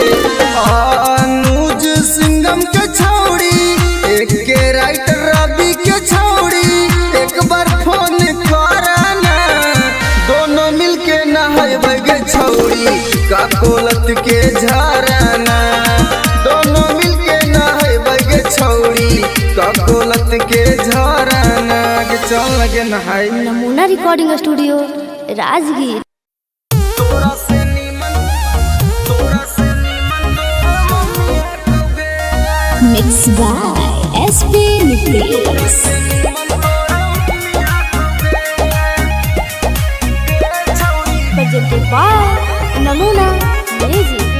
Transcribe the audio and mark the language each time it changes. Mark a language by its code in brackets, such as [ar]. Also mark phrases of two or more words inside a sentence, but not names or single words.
[mag] अनुज सिंगम के छौड़ी एक के राइटर रवि के छौड़ी एक बार फोन कराना। दोनों मिलके नहाइबे गे छौड़ी का कोलत के झरना। दोनों मिलके नहाइबे गे छौड़ी का कोलत के झरना। चल लगे नहाई। नमूना रिकॉर्डिंग स्टूडियो राजगीर। [en] mix by SP Nitesh. presented by नमूना म्यूजिक।